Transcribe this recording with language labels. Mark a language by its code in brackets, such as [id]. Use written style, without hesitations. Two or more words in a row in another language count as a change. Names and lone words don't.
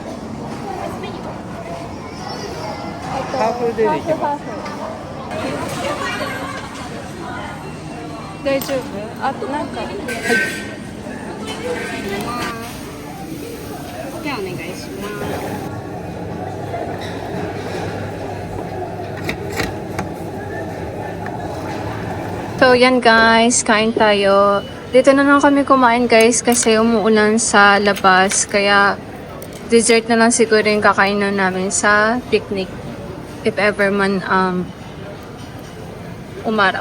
[ja] ハーフデーで行けます。大丈夫？あとなんか。じゃあお願いします。 [tl] So, yan guys, kain tayo. Dito na lang kami kumain guys kasi umuulan sa labas. Kaya, dessert na lang siguro yung kakainan namin sa picnic. [en] If ever [tl] man umaraw.